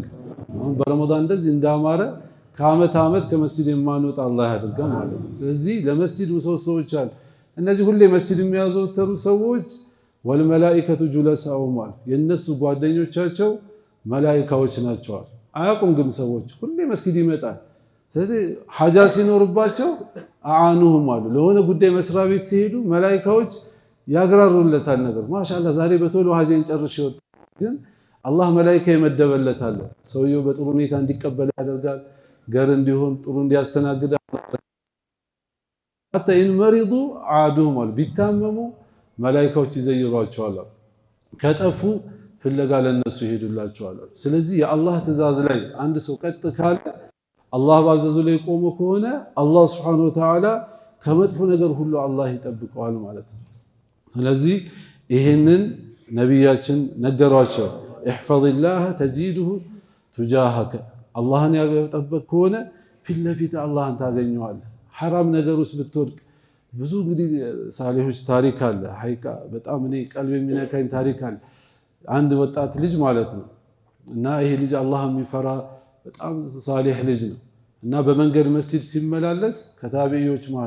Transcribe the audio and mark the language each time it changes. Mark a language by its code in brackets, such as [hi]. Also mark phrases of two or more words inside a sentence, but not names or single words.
[am] አሁን በረመዳን እንደዚህ እንዳማረ ከአመት አመት ከመስጂድ የማንወጣ አላህ ያድርገን ማለት ነው ስለዚህ ለመስጂድ ምሰሶዎች አሉ እነዚህ ሁሌ መስጂድ የሚያዘወትሩ ሰዎች [ar] والملائكة جلساؤ [am] ማል የነሱ ጓደኞቻቸው መላኢካዎች ናቸው አያቁም ግን ሰዎች ሁሌ መስጊድ ይመጣል ስለዚህ ሐጃ ሲኖርባቸው አዓኑሁም አሉ ለሆነ ጉዳይ መስሪያ ቤት ሲሄዱ መላኢካዎች ያግራሩለታል ነገር ማሻአላህ ዛሬ በቶሎ ሀጀን ጨርሽ ይወጣ ግን አላህ መላእክት ይመደበለታል ሰውየው በጥሩ ሁኔታ እንዲቀበል ያደርጋል ገር እንዲሆን ጥሩ እንዲያስተናግድ [ar] حتى إن مرضوا عادوهم [am] ቢታመሙ መላእክቶች ይዘይሯቸዋል ከጠፉ ፍለጋ ለነሱ ይሄዱላቸዋል ስለዚህ የአላህ ትእዛዝ ላይ አንድ ሰው ቀጥ ካለ አላህ ባዘዙ ላይ ቆሞ ከሆነ አላህ [ar] سبحانه وتعالى [am] ከመጥፎ ነገር ሁሉ አላህ ይጠብቀዋል ማለት ነው ስለዚህ ይሄንን ነብያችን ነገሯቸው [ar] احفظ الله تجده تجاهك [am] አላህን ያጠበቅ ከሆነ ፊት ለፊት አላህን ታገኘዋለህ حرام ነገር ውስጥ ብትወድቅ ብዙ እንግዲህ ሳሊሆች ታሪክ አለ ሐቂቃ በጣም እኔ ቀልብ የሚነካኝ ታሪክ አለ አንድ ወጣት ልጅ ማለት ነው እና ይሄ ልጅ አላህ የሚፈራ በጣም ሳሊህ ልጅ ነው እና በመንገድ መስጂድ ሲመላለስ ከታቢዮች መሃል